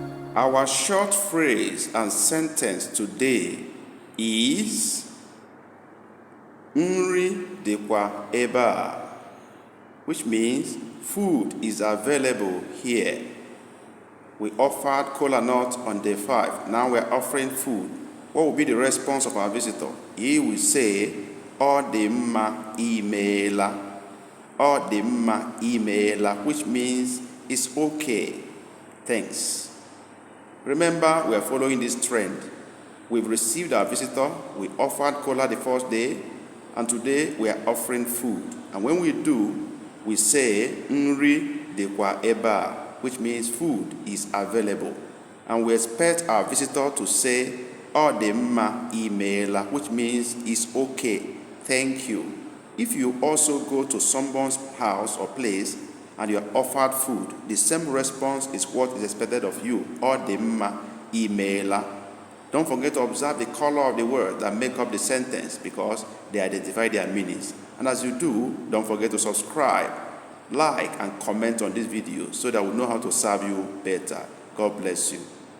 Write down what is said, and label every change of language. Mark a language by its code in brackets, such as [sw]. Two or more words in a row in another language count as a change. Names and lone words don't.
[en] Our short phrase and sentence today is [ig] Nri dịkwa ebe a, [en] which means food is available here. We offered kola nut on day 5. Now we are offering food. What will be the response of our visitor? He will say, [ig] Ọ dị mma imeela. Ọ dị mma imeela, [en] which means it's okay. Thanks. Remember, we are following this trend. We've received our visitor. We offered kola the first day, and today we are offering food. And when we do, we say, [ig] Nri dịkwa ebe a, [en] which means food is available. And we expect our visitor to say, [ig] Ọ dị mma imeela, [en] which means it's okay. Thank you. If you also go to someone's house or place and you are offered food, the same response is what is expected of you. [ig] Ọ dị mma imeela. [en] Don't forget to observe the color of the words that make up the sentence because they identify their meanings. And as you do, don't forget to subscribe, like, and comment on this video so that we know how to serve you better. God bless you.